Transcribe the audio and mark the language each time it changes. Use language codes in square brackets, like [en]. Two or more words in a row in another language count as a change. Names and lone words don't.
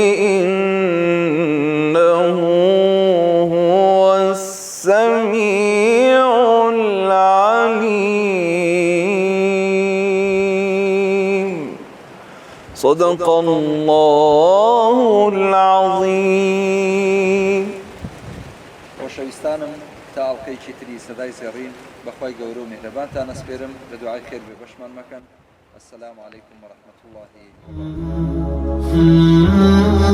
[ar] إنه هو السميع العليم صدق الله العظيم. [ckb] خۆشەویستانم تا ئەڵلقەیەکی تری سەدای زێڕین بەخوای گەورە و میهرەبانتان ئەسپێرم لە دوعای خێر بێ بەشمان مەکەن. [ar] السلام عليكم ورحمة الله وبركاته.